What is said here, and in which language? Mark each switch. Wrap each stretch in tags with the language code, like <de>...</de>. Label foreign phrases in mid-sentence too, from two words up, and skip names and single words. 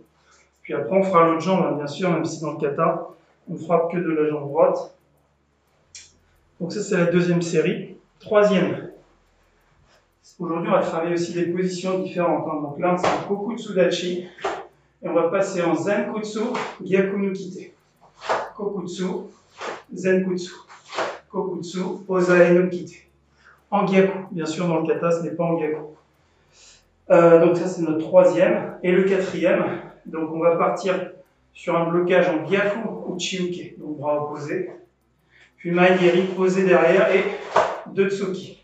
<fr>Puis après on fera l'autre jambe, bien sûr, même si dans le kata, on ne frappe que de la jambe droite. Donc ça c'est la deuxième série. Troisième. Aujourd'hui on va travailler aussi des positions différentes. Donc là c'est un Kokutsudachi et on va passer en Zenkutsu,</fr> <ja>逆の手. 後屈、前屈。後屈、押さえの手.</ja> <fr>En Gyaku, bien sûr, dans le kata, ce n'est pas en Gyaku. Donc ça, c'est notre troisième. Et le quatrième, donc on va partir sur un blocage en Gyaku ou Chiuke, donc bras opposés. Puis Maigiri posé derrière et 2 Tsuki.</fr>